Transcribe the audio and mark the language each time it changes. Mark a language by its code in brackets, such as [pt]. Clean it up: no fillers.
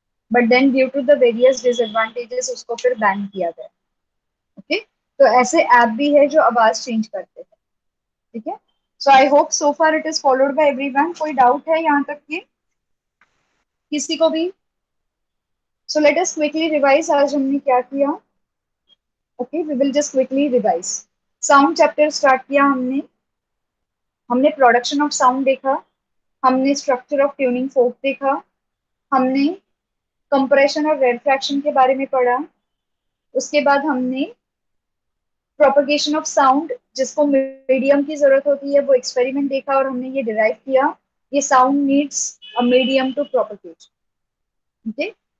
[en] but then due to the various disadvantages [hi] उसको फिर ban किया गया. [en] Okay. [hi] तो ऐसे ऐप भी है जो आवाज चेंज करते हैं. ठीक है. [en] So I hope so far it is followed by everyone. [hi] कोई डाउट है यहाँ तक के किसी को भी? [en] So let us quickly revise [hi] आज हमने क्या किया. [en] Okay, we will just quickly revise. [hi] Sound chapter start किया हमने। हमने प्रोडक्शन ऑफ साउंड देखा, हमने स्ट्रक्चर ऑफ ट्यूनिंग फोक देखा, हमने कंप्रेशन और रेट्रैक्शन के बारे में पढ़ा। उसके बाद हमने प्रोपगेशन ऑफ साउंड, जिसको मीडियम की जरूरत होती है, वो एक्सपेरिमेंट देखा और हमने ये डिराइव किया, ये [en] Sound needs a medium to propagate. [hi] Okay.